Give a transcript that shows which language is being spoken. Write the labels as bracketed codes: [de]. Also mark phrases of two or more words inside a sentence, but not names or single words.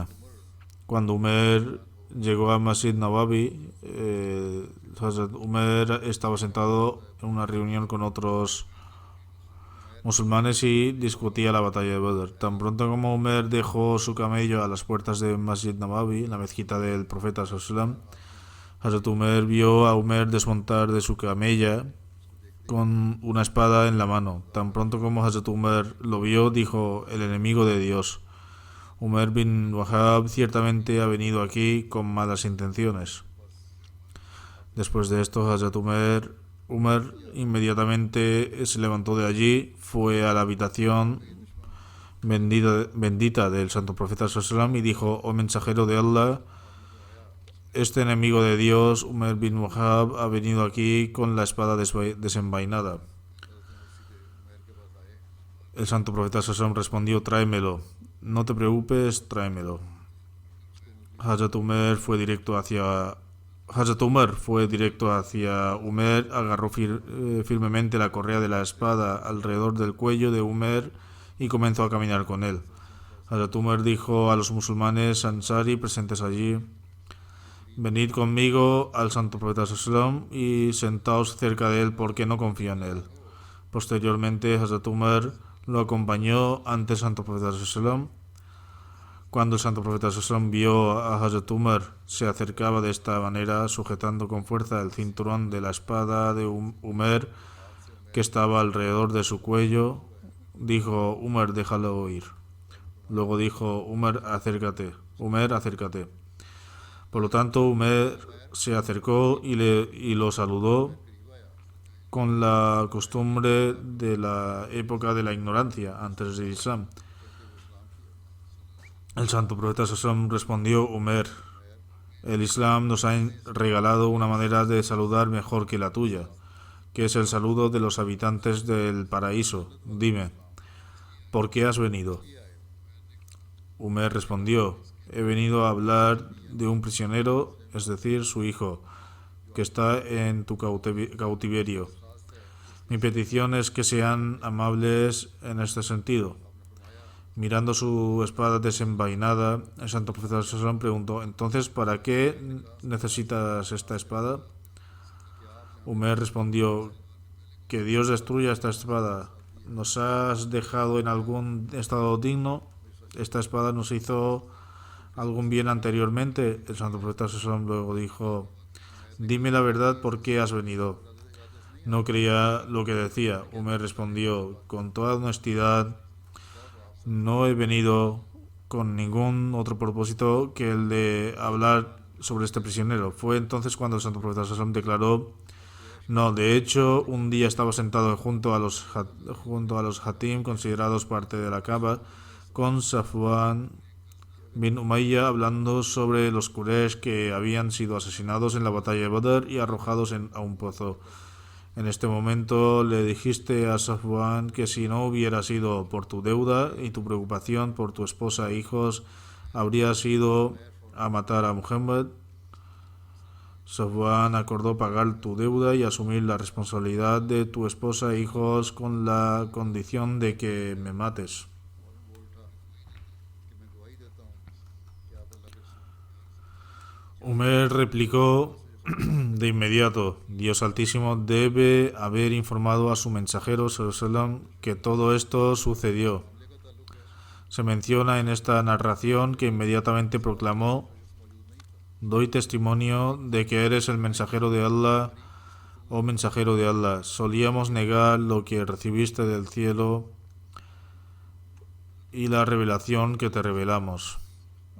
[es] Cuando Umar llegó a Masjid Nawawi, Hazrat Umar estaba sentado en una reunión con otros musulmanes y discutía la batalla de Badr. Tan pronto como Umar dejó su camello a las puertas de Masjid Nawawi, la mezquita del profeta [ar] صلى الله عليه وسلم, [es] Hazrat Umar vio a Umar desmontar de su camella con una espada en la mano. Tan pronto como Hazrat Umar lo vio, dijo: el enemigo de Dios. Umar bin Wahab ciertamente ha venido aquí con malas intenciones. Después de esto, Hazrat Umar inmediatamente se levantó de allí, fue a la habitación bendita del santo profeta [ar] صلى الله عليه وسلم [es] y dijo: oh mensajero de Allah, este enemigo de Dios, Umar bin Wahab, ha venido aquí con la espada desenvainada. El santo profeta [ar] صلى الله عليه وسلم [es] respondió: tráemelo. No te preocupes, tráemelo. Hazrat Umar fue directo hacia Umar, agarró firmemente la correa de la espada alrededor del cuello de Umar y comenzó a caminar con él. Hazrat Umar dijo a los musulmanes Ansari presentes allí: venid conmigo al santo profeta [ar] صلى الله عليه وسلم [es] y sentaos cerca de él porque no confío en él. Posteriormente, Hazrat Umar lo acompañó ante el santo profeta [ar] صلى الله عليه وسلم. [es] Cuando el santo profeta [ar] صلى الله عليه وسلم [es] vio a Hazrat Umar se acercaba de esta manera, sujetando con fuerza el cinturón de la espada de Umar que estaba alrededor de su cuello, dijo: Umar, déjalo ir. Luego dijo: Umar, acércate. Por lo tanto, Umar se acercó y lo saludó con la costumbre de la época de la ignorancia antes del Islam. El santo profeta [ar] صلى الله عليه وسلم [es] respondió: Umar, el Islam nos ha regalado una manera de saludar mejor que la tuya, que es el saludo de los habitantes del paraíso. Dime, ¿por qué has venido? Umar respondió: he venido a hablar de un prisionero, es decir, su hijo, que está en tu cautiverio. Mi petición es que sean amables en este sentido. Mirando su espada desenvainada, el santo profeta [ar] صلى الله عليه وسلم [es] preguntó: entonces, ¿para qué necesitas esta espada? Umar respondió: que Dios destruya esta espada. ¿Nos has dejado en algún estado digno? ¿Esta espada nos hizo algún bien anteriormente? El santo profeta [ar] صلى الله عليه وسلم [es] luego dijo: dime la verdad, ¿por qué has venido? No creía lo que decía. Umar respondió: con toda honestidad, no he venido con ningún otro propósito que el de hablar sobre este prisionero. Fue entonces cuando el santo profeta [ar] صلى الله عليه وسلم [es] declaró: no, de hecho, un día estaba sentado junto a los Hatim, considerados parte de la Kaaba, con Safwan bin Umayya, hablando sobre los Quraysh que habían sido asesinados en la batalla de Badr y arrojados a un pozo. En este momento le dijiste a Safwan que si no hubiera sido por tu deuda y tu preocupación por tu esposa e hijos, habrías ido a matar a Muhammad. Safwan acordó pagar tu deuda y asumir la responsabilidad de tu esposa e hijos con la condición de que me mates. Umar replicó de inmediato: Dios Altísimo debe haber informado a su mensajero [ar] صلى الله عليه وسلم [es] que todo esto sucedió. Se menciona en esta narración que inmediatamente proclamó: doy testimonio de que eres el mensajero de Allah, oh mensajero de Allah. Solíamos negar lo que recibiste del cielo y la revelación que te revelamos.